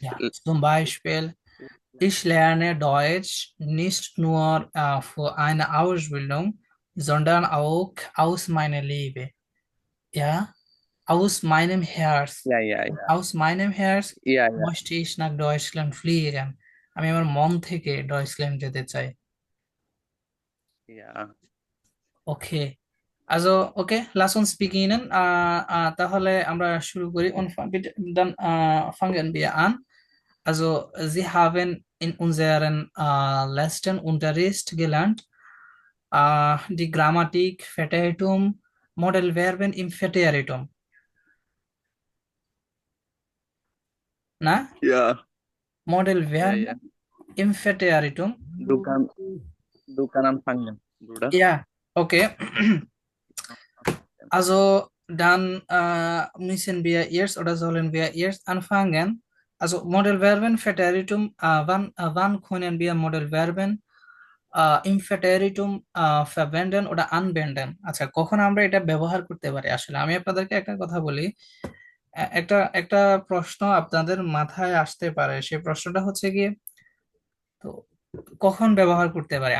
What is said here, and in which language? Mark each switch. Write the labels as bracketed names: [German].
[German] Ja, zum Beispiel, ich lerne Deutsch nicht nur für eine Ausbildung, sondern auch aus meiner Liebe. Ja, aus meinem Herz. ja, ja, Und ja, aus meinem Herz ja, ja, möchte ich nach Deutschland fliegen. [Bangla] আমি আমার মন থেকে Deutschland যেতে চাই। [German] ja. Okay. Also, okay, lass uns beginnen. [Bangla] Taহলে আমরা শুরু করি। [German] Dann fangen wir an. Also, Sie haben in unseren letzten Unterricht gelernt, die Grammatik, Präteritum, Modalverben im Präteritum. Na? Ja, ja, ja. Modalverben im Präteritum. Du kannst, du kannst anfangen, Bruder. Ja, okay. Also, dann müssen wir jetzt oder sollen wir jetzt anfangen? Also, Modalverben, Präteritum, wann können wir Modalverben im Präteritum verwenden oder anwenden? [Bangla] আচ্ছা, কখন আমরা এটা ব্যবহার করতে পারি? আসলে আমি আপনাদেরকে একটা কথা বলি। একটা একটা প্রশ্ন আপনাদের মাথায় আসতে পারে। সেই প্রশ্নটা হচ্ছে গিয়ে, তো কখন ব্যবহার করতে পারি?